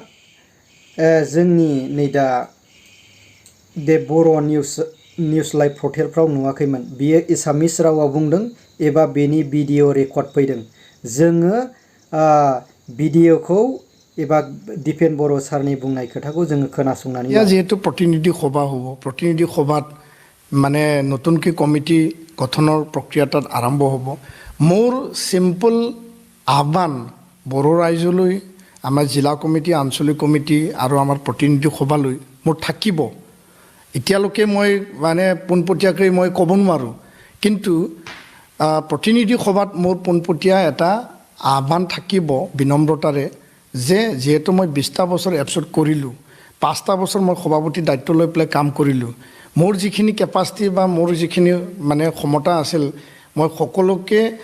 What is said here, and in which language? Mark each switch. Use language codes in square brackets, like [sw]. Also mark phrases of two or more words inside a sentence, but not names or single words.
[brx] जोंनि नै दा दे बर' निउस लाइभ पर्टेलफ्राव नुवाखैमोन बियो एसामिस रावाव बुंदों एबा बेनि भिडिअ रेकर्ड फैदों जोङो भिडिअखौ एबा दिपेन बर' सारनि बुंनाय खोथाखौ जोङो खोनासंनानै [as] যেহেতু প্ৰতিনিধি সভা হ'ব প্ৰতিনিধি সভাত মানে নতুনকৈ কমিটি গঠনৰ প্ৰক্ৰিয়া তাত আৰম্ভ হ'ব মোৰ সিম্পল আহ্বান বড়ো ৰাইজলৈ আমাৰ জিলা কমিটি আঞ্চলিক কমিটি আৰু আমাৰ প্ৰতিনিধি সভালৈ মোৰ থাকিব এতিয়ালৈকে মই মানে পোনপটীয়াকৈ মই ক'ব নোৱাৰোঁ কিন্তু প্ৰতিনিধি সভাত মোৰ পোনপটীয়া এটা আহ্বান থাকিব বিনম্ৰতাৰে যে যেহেতু মই ২০টা বছৰ এপছট কৰিলোঁ ৫টা বছৰ মই সভাপতি দায়িত্ব লৈ পেলাই কাম কৰিলোঁ মোৰ যিখিনি কেপাচিটি বা মোৰ যিখিনি মানে ক্ষমতা আছিল মই সকলোকে